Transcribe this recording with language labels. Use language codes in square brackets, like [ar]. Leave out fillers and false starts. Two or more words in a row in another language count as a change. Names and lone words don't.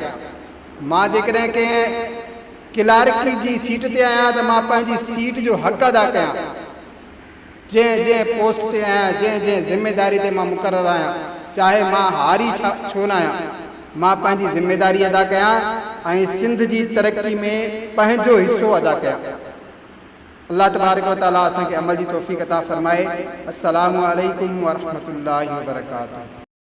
[sd] मां जेकॾहिं कंहिं क्लार्की जी सीट ते आहियां त मां पंहिंजी सीट जो हक़ अदा कयां। जंहिं पोस्ट ते आहियां, जंहिं ज़िम्मेदारी ते मां मुक़ररु आहियां, चाहे मां हारी छो न आहियां, मां पंहिंजी ज़िम्मेदारी अदा कयां ऐं सिंध जी तरक़ी में पंहिंजो हिसो अदा कयां। [ar] الله تبارك وتعالى [sd] असांखे अमल जी तौफ़ीक़ अता फ़रमाए। [ar] السلام عليكم ورحمة الله وبركاته.